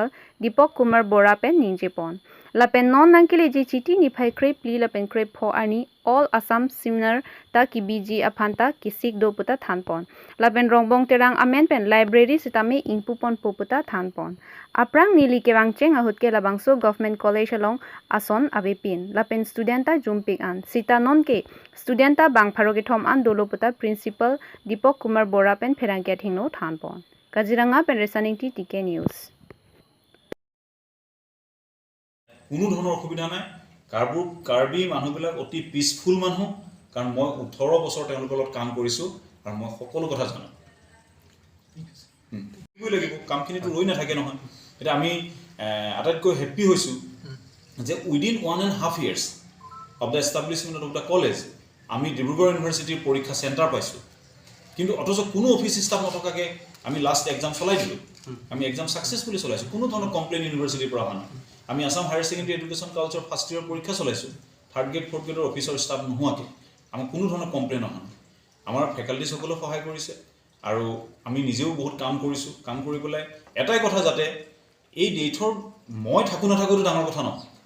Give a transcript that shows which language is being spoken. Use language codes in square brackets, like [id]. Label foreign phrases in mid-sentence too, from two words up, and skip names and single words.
[mjw] Deepak Kumar Bora pen ninjepon Lapen non nankili ji chiti ni phai krep li lapen krep pho ani all Assam similar ta ki biji aphanta ki sik do puta thanpon lapen rongbong terang amen pen library sitame ingpupon poputa thanpon aprang nili ke wangcheng ahut ke labangso [en] government college [mjw] along ason abepin lapen studenta jumpik an sita non ke studenta bang pharoge thom an dolo puta principal Deepak Kumar Bora pen pherangkia thingno thanpon Kaziranga pen resaning ti TK News [as] কোনো ধৰণৰ অসুবিধা নাই কাৰ্বি মানুহবিলাক অতি পিসফুল মানুহ কাৰণ মই 18 বছৰ তেওঁলোকৰ লগত কাম কৰিছো আৰু মই সকলো কথা জানো কি লাগিব কামখিনিটো ৰৈ নাথাকে নহয় এটা আমি আটাইতকৈ হেপী হৈছো যে [en] within 1.5 years of the establishment of the college [as] আমি ডিব্ৰুগড় ইউনিভাৰ্চিটিৰ পৰীক্ষা চেণ্টাৰ পাইছো কিন্তু অথচ কোনো [en] office staff [as] নথকাকে আমি [en] last exam [as] চলাই দিলো আমি [en] exam successfully [as] চলাইছো কোনো ধৰণৰ কমপ্লেইন ইউনিভাৰ্চিটিৰ পৰা আনা আমি আসাম [en] higher secondary education culture first year [as] পৰীক্ষা চলাইছো [en] third grade fourth grade officer staff [as] নোহোৱাকে আমি কোনো ধৰণৰ কমপ্লেইন অহা আমাৰ ফেকাল্টি সকলো সহায় কৰিছে আৰু আমি নিজেও বহুত কাম কৰিছো কাম কৰি পেলাই এটাই কথা যাতে এই ডেটৰ মই থাকো নাথাকোটো ডাঙৰ কথা নহয়